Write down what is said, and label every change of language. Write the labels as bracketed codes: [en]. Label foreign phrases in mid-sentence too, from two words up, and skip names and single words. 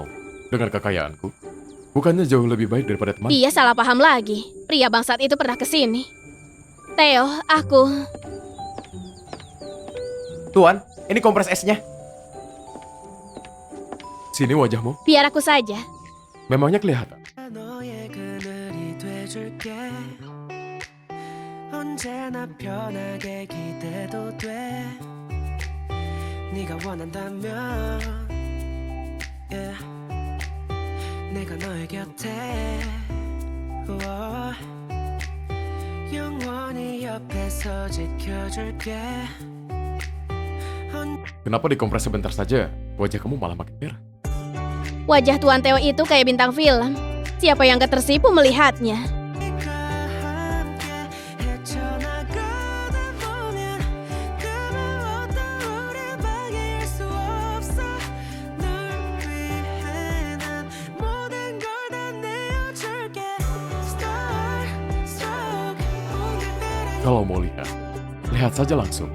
[id] Dengan kekayaanku, bukannya jauh lebih baik daripada teman? Dia salah paham lagi. Pria bangsat itu pernah kesini. Theo, aku... Tuan, ini kompres esnya. Sini wajahmu. Biar aku saja. Memangnya kelihatan. [ko] 너의 그늘이 돼줄게 언제나 편하게 기대도 돼 네가 원한다면 yeah. 내가 너의 곁에 우와. 영원히 옆에서 지켜줄게 [id] Kenapa dikompres sebentar saja? Wajah kamu malah makin merah. Wajah Tuan Theo itu kayak bintang film. Siapa yang gak tersipu melihatnya? [ko] 네가 함께 헤쳐나가다 보면 그만뒀던 우리 방해할 수 없어 널 위해 난 모든 걸 다 내어줄게 [en] Star, stroke [ko] 오늘따라 [id] Kalau mau lihat, lihat saja langsung.